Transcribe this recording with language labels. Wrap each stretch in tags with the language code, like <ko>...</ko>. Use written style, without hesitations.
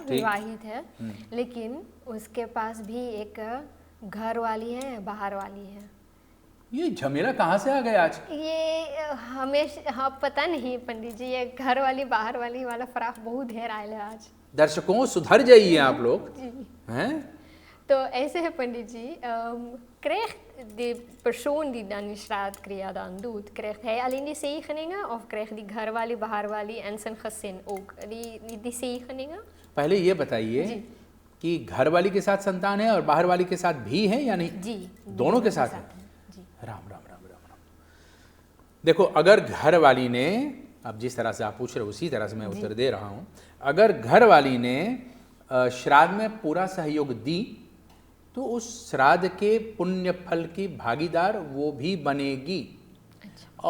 <hi>विवाहित है, लेकिन उसके पास भी एक घर वाली है, बाहर वाली है। ये झमेला कहाँ से आ गया आज? ये हमेशा हाँ पता नहीं पंडित जी, ये घर वाली बाहर वाली वाला फराक बहुत ढेर आया है आज। दर्शकों सुधर जाइए आप लोग हैं। तो ऐसे है पंडित जी,</hi> <nl>krijgt de persoon die dan die straatcrea dan doet, krijgt hij alleen die zegeningen of krijgt die घरवाली बाहरवाली en zijn gezin ook die zegeningen?</nl> <hi>पहले ये बताइए कि घर वाली के साथ संतान है और बाहर वाली के साथ भी है या नहीं? जी, दोनों के साथ है। राम राम राम राम राम। देखो, अगर घर वाली ने, अब जिस तरह से आप पूछ रहे हो उसी तरह से मैं उत्तर दे रहा हूं, अगर घर वाली ने श्राद्ध में पूरा सहयोग दी तो उस श्राद्ध के पुण्य फल की भागीदार वो भी बनेगी। अच्छा।</hi>